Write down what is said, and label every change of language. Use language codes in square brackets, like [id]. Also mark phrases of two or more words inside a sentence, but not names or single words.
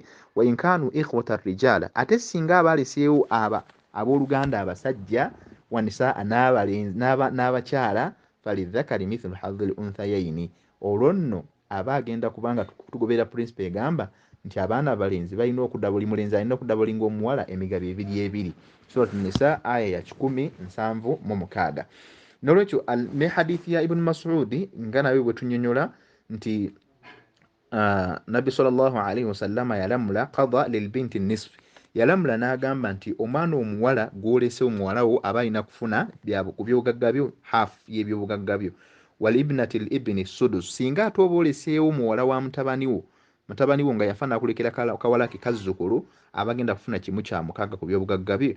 [ar] وإن كانوا إخوة رجالا, [lg] ate singa abaleseewo abooluganda abasajja, [ar] ونساء [lg] n'abakyala, [ar] فللذكر مثل حظ الأنثيين, [lg] olwo nno aba agenda kubanga tugobera principle egamba nti abaana abalenzi balina okudda, buli mulenzi alina okudda bulinga omuwala emigabo ebiri ebiri. Surat Nisa aya ya 176. Nolwekyo ne hadithi ya Ibn Mas'ud nga nayo bwe tunyonyola nti Nabbi [ar] صلى الله عليه وسلم [lg] yalamula [ar] قضى للبنت نصف, [lg] yalamula n'agamba nti omwana omuwala gw'olese omuwala wo aba alina kufuna ku byobugagga byo half y'ebyobugagga byo. [ar] ولابنة الابن السدس, [lg] singa ate oba oleseewo muwala wa mutabani wo nga yafa n'akulekera kawala ke kazzukulu, aba agenda kufuna kimu kya mukaaga ku byobugagga bye.